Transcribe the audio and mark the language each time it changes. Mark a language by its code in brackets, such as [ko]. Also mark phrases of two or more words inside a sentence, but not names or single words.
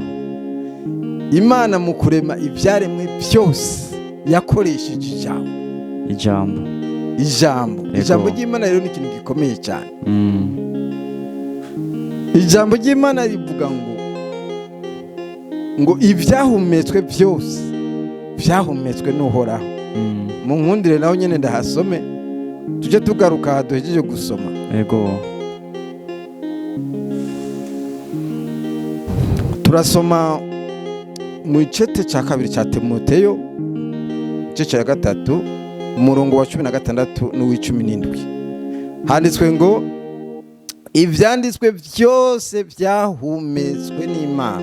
[rn] Imana mu kurema ibyaremwe byose yakoresheje ijambo ry'Imana rero ni ikintu gikomeye cyane. Ijambo ry'Imana rivuga ngo ibyahumetswe byose byahumetswe n'Uhoraho. Mu nkundire naho nyene ndahasome tuje tugaruka duhejeje gusoma. Yego. Turasoma mu cete cya 2 cya Timoteyo igice cya 3 umurongo wa 16 n'uw'17 handitswe ngo ivyanditswe byose byahumetswe n'Imana.